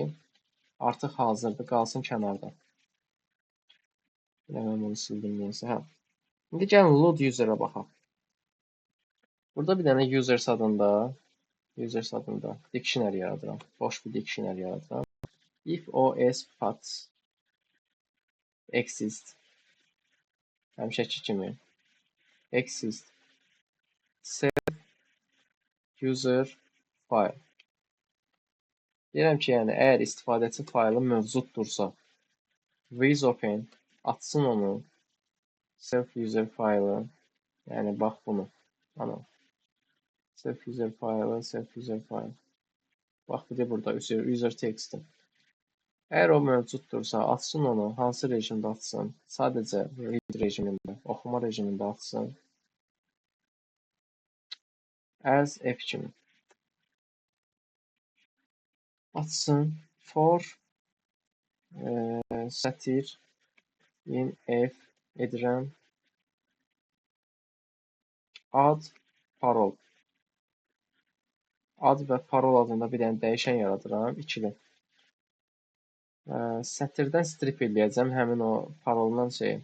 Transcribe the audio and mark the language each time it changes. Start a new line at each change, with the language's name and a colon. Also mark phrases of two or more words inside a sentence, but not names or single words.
Azerbaijani: Artıq hazırdır, qalsın kənarda. Mən bunu sildim neysə. Hə. İndi gəlin
English: load user-
Azerbaijani: a baxaq. Burada bir dənə users adında dictionary yaradıram. Boş bir dictionary yaradıram.
English: If OS paths exist
Azerbaijani: həmişəki kimi
English: exist self user file.
Azerbaijani: Deyirəm ki, yəni əgər istifadəçi faylı mövcuddursa,
English: with open
Azerbaijani: açsın onu
English: self user
Azerbaijani: faylı. Yəni bax bunu. Ana.
English: Self user file.
Azerbaijani: Bax bir də burada
English: user text'i.
Azerbaijani: Əgər o mövcuddursa, açsın onu. Hansı rejimdə açsın? Sadəcə read rejimində, oxuma rejimində açsın.
English: As F kimi.
Azerbaijani: Açsın.
English: For satir in F
Azerbaijani: edirəm. Ad parol. Ad və parol adında bir dənə dəyişən yaradıram. İkili. Sətirdən strip eləyəcəm həmin o paroldan şeyi.